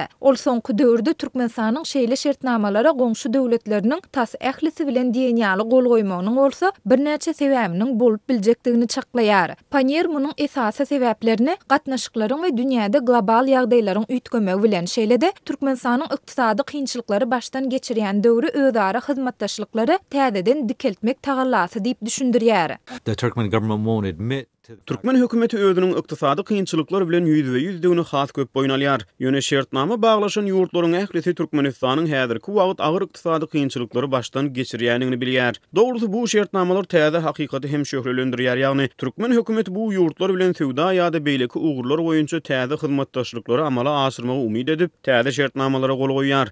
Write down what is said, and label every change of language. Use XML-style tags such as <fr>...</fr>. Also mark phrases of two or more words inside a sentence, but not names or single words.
<tk>Ol soňky döwürde Türkmenistanyň şeýle şertnamalara goňşy döwletleriniň tas ählisi bilen diýenýaly gol goýmagynyň bolsa birnäçe sebäbiniň bolup biljekdigini çaklaýar. Panyer munyň esasy sebäplerini gatnaşyklaryň we dünýäde global ýagdaýlaryň üýtgemegi bilen şeýlede Türkmenistanyň ykdysady kynçylyklary başdan geçirýän döwrü özara hyzmatdaşlyklary täzeden dikeltmek tagallasy diýip düşündirýär.</tk> <en>The Turkmen government won't admit</en> <tk>Türkmen hökümeti özüniň ykdysady kynçylyklar bilen ýüzdigini has köp boýnalýar. Ýöne şertnama baglaşan ýurtlaryň ählisi Türkmenistanyň häzirki wagt agyr ykdysady kynçylyklary başdan geçirýändigini bilýär. Dogrusu bu şertnamalar täze hakykaty hem şöhrelendirýär. Ýagny Türkmen hökümeti bu ýurtlar bilen sowda ýa-da beýleki ugurlar boýunça täze hyzmatdaşlyklary amala aşyrmagy umyt edip täze şertnamalara gol goýýar.</tk>